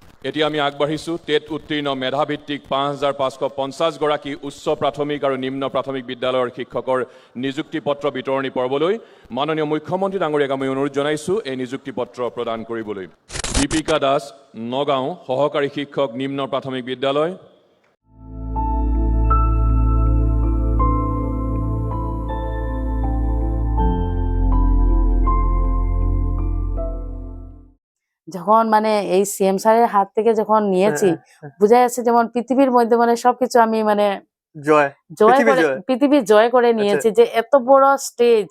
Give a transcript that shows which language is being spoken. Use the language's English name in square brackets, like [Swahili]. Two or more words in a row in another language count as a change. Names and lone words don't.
[Assamese] এতিয়া আমি আগবাঢ়িছো টেট উত্তীৰ্ণ মেধাভিত্তিক ৫৫৫০ গৰাকী উচ্চ প্ৰাথমিক আৰু নিম্ন প্ৰাথমিক বিদ্যালয়ৰ শিক্ষকৰ নিযুক্তি পত্ৰ বিতৰণী পৰ্বলৈ। মাননীয় মুখ্যমন্ত্ৰী ডাঙৰীয়াক আমি অনুৰোধ জনাইছো এই নিযুক্তি পত্ৰ প্ৰদান কৰিবলৈ। দীপিকা দাস, নগাঁও, সহকাৰী শিক্ষক, নিম্ন প্ৰাথমিক বিদ্যালয়। [Bangla] যখন মানে এই সিএম স্যারের হাত থেকে যখন নিয়েছি, বুঝা যাচ্ছে যেমন পৃথিবীর মধ্যে মানে সবকিছু আমি মানে পৃথিবী জয় করে নিয়েছি, যে এত বড় স্টেজ।